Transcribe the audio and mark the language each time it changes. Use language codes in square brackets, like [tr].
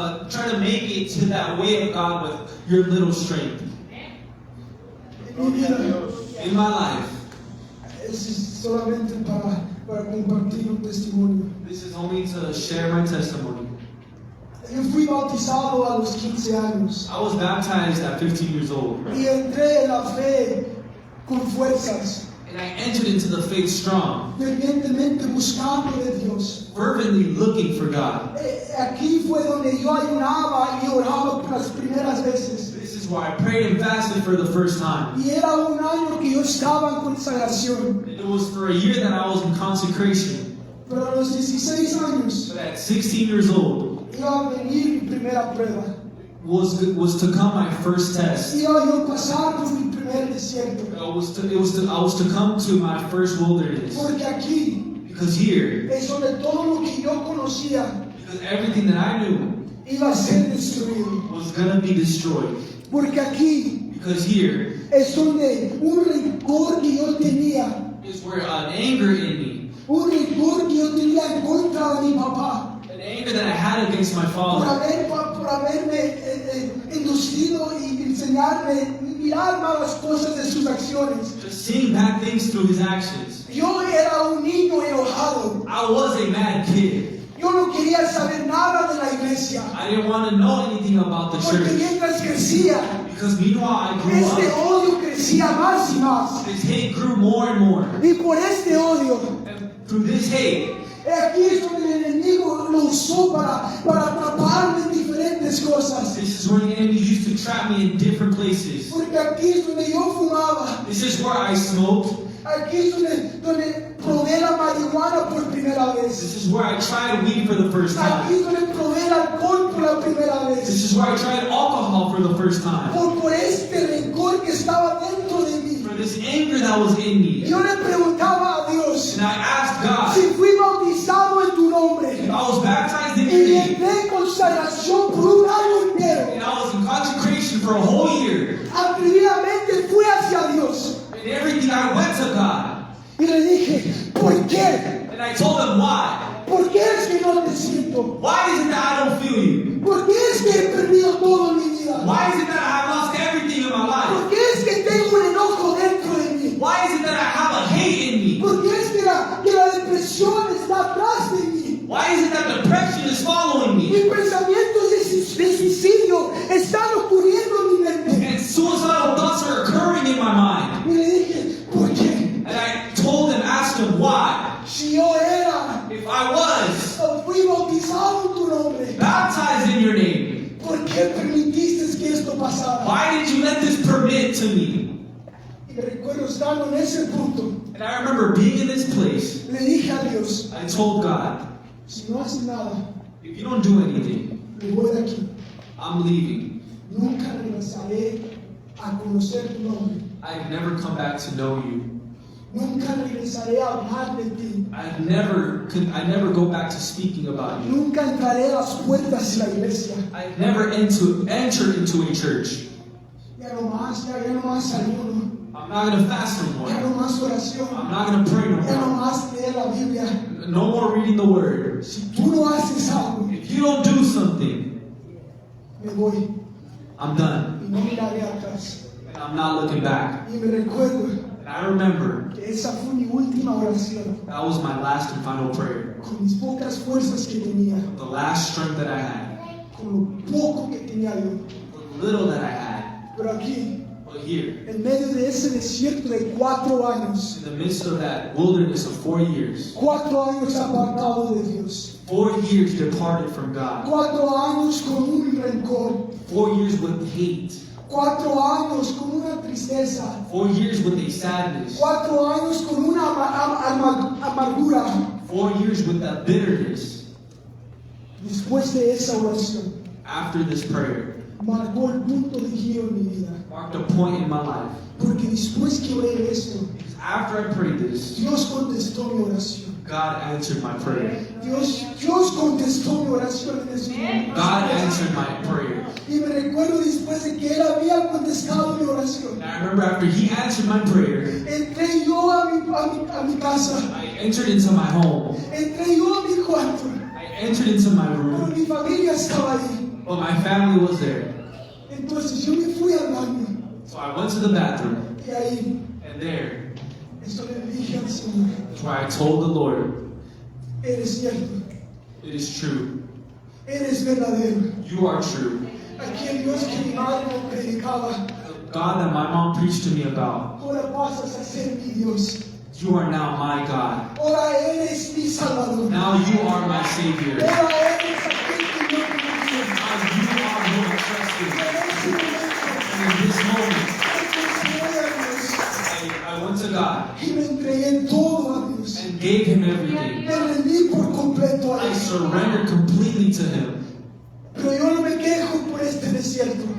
[en] try to make it to that way of God with your little strength. [es] En mi Gloria a vida, Dios. [en] In my life, [es] es solamente para compartir un testimonio. [en] this is only to share my testimony. [es] Yo fui bautizado a los 15 años [en] I was baptized at 15 years old, [es] y entré en la fe con fuerzas, [en] and I entered into the faith strong, [es] fervientemente buscando de Dios. [en] fervently looking for God. [es] Aquí fue donde yo ayunaba y oraba por las primeras veces. [en] This is why I prayed and fasted for the first time. [es] Y era un año que yo estaba en consagración. [en] It was for a year that I was in consecration. [es] Pero a los 16 años [en] But at 16 years old [es] iba a venir mi primera prueba. [en] was to come my first test. [es] Iba yo a pasar por mi primer desierto. [en] I was to come to my first wilderness. [es] Porque aquí [en] Because here, [es] es donde todo lo que yo conocía [en] because everything that I knew [es] iba a ser destruido. [en] was gonna be destroyed. [es] Porque aquí [en] Because here [es] es donde un rencor que yo tenía, [en] is where an anger in me, [es] un rencor que yo tenía en contra de mi papá, [en] an anger that I had against my father, [es] por haberme inducido y enseñarme, mirar malas cosas de sus acciones. [en] just seeing bad things through his actions. [es] Yo era un niño enojado. [en] I was a mad kid. [es] Yo no quería saber nada de la iglesia. [en] I didn't want to know anything about the [es] Porque [en] church. [es] mientras crecía, [en] Because meanwhile I grew [es] este [en] up, [es] odio crecía más y más. [en] this hate grew more and more. [es] Y por este odio, [en] And through this hate, [es] aquí es donde el enemigo lo usó para atraparme en diferentes cosas. [en] this is where the enemy used to trap me in different places. [es] Porque aquí es donde yo fumaba. [en] This is where I smoked. [es] Aquí es donde probé la marihuana por primera vez. [en] This is where I tried weed for the first [es] Aquí [en] time. [es] es donde probé el alcohol por la primera vez. [en] This is where I tried alcohol for the first time. [es] Por este rencor que estaba dentro de mí. [en] For this anger that was in me. [es] Yo le preguntaba a Dios [en] And I asked God, [es] si fui bautizado en tu nombre [en] if I was baptized in [es] y [en] your name, [es] entré en consagración por un año entero. [en] and I was in consecration for a whole year, [es] Atrevidamente fui hacia Dios [en] and everything I went to God. [es] y le dije, ¿por qué? [en] And I told him why. [es] ¿Por qué es que no te siento? [en] Why is it that I don't feel you? [es] ¿Por qué es que he perdido todo en mi vida? [en] Why is it that I have lost everything in my life? [es] ¿Por qué es que tengo un enojo dentro de mí? [en] Why is it that I have a hate in me? [es] ¿Por qué es que la depresión está atrás de mí? [en] Why is it that depression is following me? [es] Mis pensamientos de suicidio están ocurriendo en mi mente. [en] And suicidal thoughts are occurring in my mind. [es] Y le dije, ¿por qué? [en] And I told him, asked him why. [es] Si yo era, [en] If I was [es] fui bautizado en tu nombre, [en] baptized in your name, [es] ¿por qué permitiste que esto pasara? [en] why did you let this permit to me? [es] Y me recuerdo estando en ese punto, [en] And I remember being in this place. [es] le dije a Dios, [en] I told God, [es] si no haces nada, [en] if you don't do anything, [es] me voy de aquí. [en] I'm leaving. [es] Nunca regresaré a conocer tu nombre. [en] I've never come back to know you. [es] Nunca regresaré a hablar de ti. [en] I never go back to speaking about you. [es] Nunca entraré a las puertas de la iglesia. [en] I never enter into a church. [es] Ya no más ayuno. [en] I'm not going to fast no [es] Ya no más oración. [en] I'm not going to pray no [es] Ya no [en] more. [es] más leer la Biblia. [en] No more reading the word. [es] Si tú no haces algo, [en] If you don't do something, [es] me voy [en] I'm done. [es] y no miraré atrás. [en] And I'm not looking back. [es] Y me recuerdo [en] And I remember [es] que esa fue mi última oración. [en] that was my last and final prayer. [es] Con mis pocas fuerzas que tenía, [en] The last strength that I had. [es] con lo poco que tenía yo. [en] The little that I had. [es] Pero aquí, [en] But here, [es] en medio de ese desierto de 4 años, [en] in the midst of that wilderness of 4 years, [es] 4 años apartado de Dios, [en] 4 years departed from God, [es] 4 años con un rencor, [en] 4 years with hate, [es] 4 años con una tristeza, [en] 4 years with a sadness, [es] 4 años con una amargura. [en] 4 years with a bitterness. [es] Después de esa oración, [en] After this prayer, [es] marcó el punto de giro en mi vida. [en] marked a point in my life. [es] Porque después que oré esto, [en] After I prayed this, [es] Dios contestó mi oración. [en] God answered my prayer. [es] Dios contestó mi oración en ese momento. [en] God answered my prayer. [es] Y me recuerdo después de que Él había contestado mi oración. [en] And I remember after He answered my prayer, [es] Entré yo a mi casa. [en] I entered into my home. [es] Entré yo a mi cuarto. [en] I entered into my [es] Pero [en] room. [es] mi familia estaba ahí. [en] But my family was there. [es] Entonces yo me fui al baño. [en] So I went to the bathroom. [es] Y ahí, [en] And there, [es] esto le dije al Señor. [en] that's where I told the Lord, [es] Eres cierto. [en] it is true. [es] Eres verdadero. [en] You are true. [es] Aquel Dios que mi madre me predicaba. [en] The God that my mom preached to me about, [es] Ahora pasas a ser mi Dios. [en] you are now my God. [es] Ahora eres mi Salvador. [en] Now you are my Savior. Now [es] Ahora eres aquel que yo confío. [en] you are who I trust in. [es] En ese momento, [en] And in this moment, [es] entregué a Dios [en] I went to God [es] y me entregué todo a Dios. [en] and gave Him everything. [es] Me rendí por completo a [en] I [es] Él. [en] surrendered completely to Him. [es] Pero yo no me quejo por este desierto.